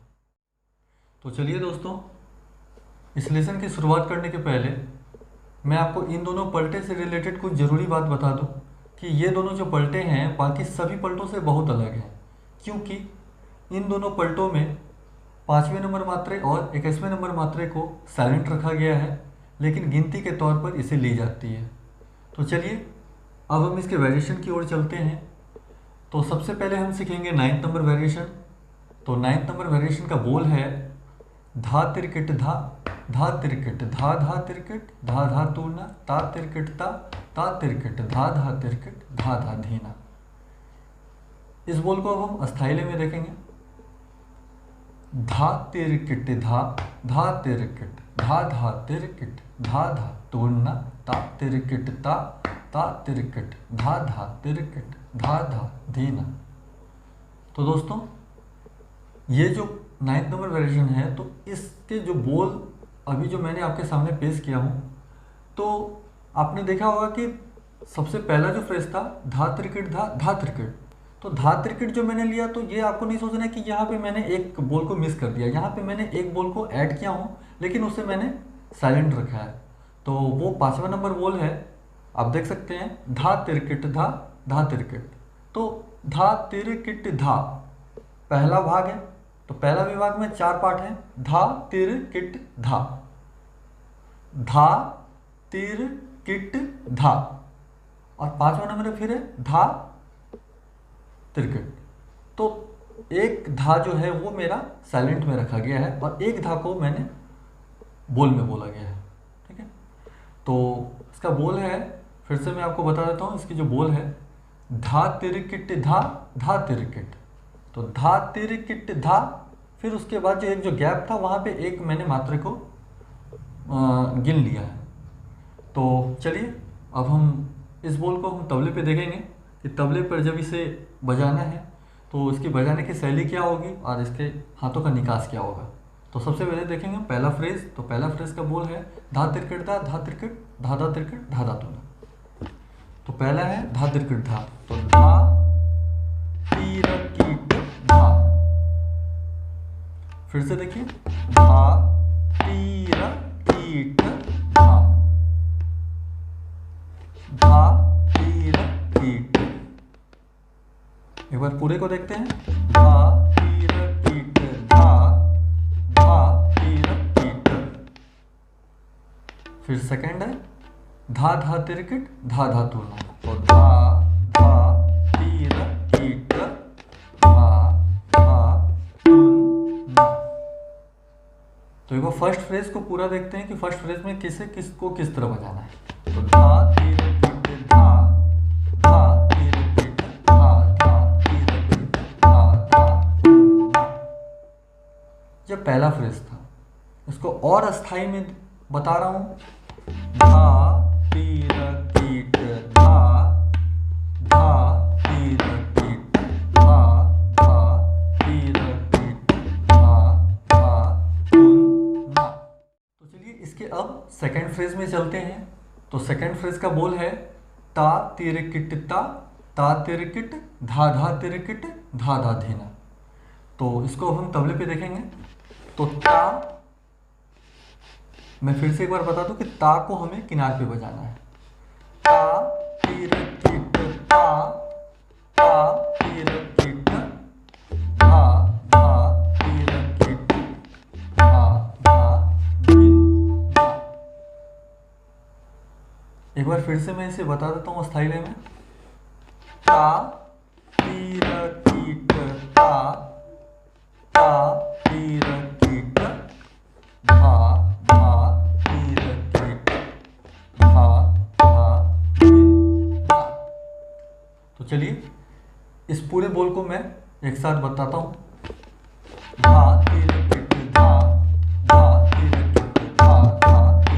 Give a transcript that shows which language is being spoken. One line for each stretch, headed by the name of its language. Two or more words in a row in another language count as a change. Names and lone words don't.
Hindi: तो चलिए दोस्तों, इस लेसन की शुरुआत करने के पहले मैं आपको इन दोनों पलटे से रिलेटेड कुछ ज़रूरी बात बता दूं कि ये दोनों जो पलटे हैं बाकी सभी पलटों से बहुत अलग हैं, क्योंकि इन दोनों पलटों में 5वें नंबर मात्रे और 21वें नंबर मात्रे को साइलेंट रखा गया है, लेकिन गिनती के तौर पर इसे ली जाती है। तो चलिए अब हम इसके वेरिएशन की ओर चलते हैं। तो सबसे पहले हम सीखेंगे 9th
English: number variation.
Hindi: तो 9th
English: number variation
Hindi: का बोल है धा तिरकिट धा, धा तिरकिट धा धा तिरकिट, धा धा तूना, ता तिरकिट ता तिरकिट धा धा तिरकिट, धा धा धीना। इस बोल को अब हम अस्थाई में देखेंगे। धा तिरकिट धा, धा तिरकिट धा धा तिरकिट, धा धा तूना, ता तिरकिट ता तिरकिट, धा धा तिरकिट, धा धा धीना। तो दोस्तों ये जो 9th
English: number variation
Hindi: है, तो इसके जो बोल अभी जो मैंने आपके सामने पेश किया हूँ, तो आपने देखा होगा कि सबसे पहला जो फ्रेज था धा तिरकिट धा, धा तिरकिट, तो धा तिरकिट जो मैंने लिया, तो ये आपको नहीं सोचना है कि यहाँ पे मैंने एक बोल को मिस कर दिया। यहाँ पे मैंने एक बोल को ऐड किया हूँ, लेकिन उसे मैंने साइलेंट रखा है। तो वो 5वां नंबर बोल है, आप देख सकते हैं धा तिरकिट धा, धा तिरकिट। तो धा तिरकिट धा पहला भाग है, तो पहला विभाग में 4 पार्ट हैं। धा तिरकिट धा, धा तिरकिट धा, और 5वां नंबर फिर है धा तिरकिट। तो एक धा जो है वो मेरा साइलेंट में रखा गया है और एक धा को मैंने बोल में बोला गया है। ठीक है, तो इसका बोल है, फिर से मैं आपको बता देता हूँ। इसकी जो बोल है धा तिरकिट धा, धा तिरकिट। तो धा तिरकिट धा, फिर उसके बाद जो एक जो गैप था वहाँ पे एक मैंने मात्रा को गिन लिया है। तो चलिए अब हम इस बोल को हम तबले पे देखेंगे कि तबले पर जब इसे बजाना है तो इसकी बजाने की शैली क्या होगी और इसके हाथों का निकास क्या होगा। तो सबसे पहले देखेंगे पहला फ्रेज। तो पहला फ्रेज का बोल है धा तिरकिट धा, धा तिरकिट धा धा तिरकिट धा धा तूना। तो पहला है धा तिरकिट धा, तो धा तिरकिट धा। फिर से देखिए धा तिरकिट धा, धा तिरकिट। एक बार पूरे को देखते हैं। धा तिरकिट धा, धा तिरकिट। फिर सेकंड है धा धा तिरकिट धा धा तूना। तो धा धा तिरकिट धा धा तूना। तो एक बार
English: first phrase
Hindi: को पूरा देखते हैं कि
English: first phrase
Hindi: में किसको किस तरह बजाना है। तो धा तिरकिट धा, धा तिरकिट धा, धा तिरकिट धा धा तूना। जब पहला फ्रेज था, इसको और अस्थाई में बता रहा हूं। धा तिरकिट धा, धा तिरकिट धा, धा तिरकिट धा धा तूना। तो चलिए इसके अब
English: second phrase
Hindi: में चलते हैं। तो
English: second phrase
Hindi: का बोल है ता तिरकिट ता तिरकिट धा धा तिरकिट धा धा धीना। तो इसको अब हम तबले पे देखेंगे। तो ता, मैं फिर से एक बार बता दूं कि ता को हमें किनार पे बजाना है। ता तिरकिट ता, ता तिरकिट धा, धा तिरकिट धा धा धीना। एक बार फिर से मैं इसे बता देता हूँ अस्थाई लय में। ता तिरकिट ता, ता तिरकिट धा धा तिरकिट धा धा धीना। तो चलिए इस पूरे बोल को मैं एक साथ बताता हूँ। धा तिरकिट धा, धा तिरकिट धा धा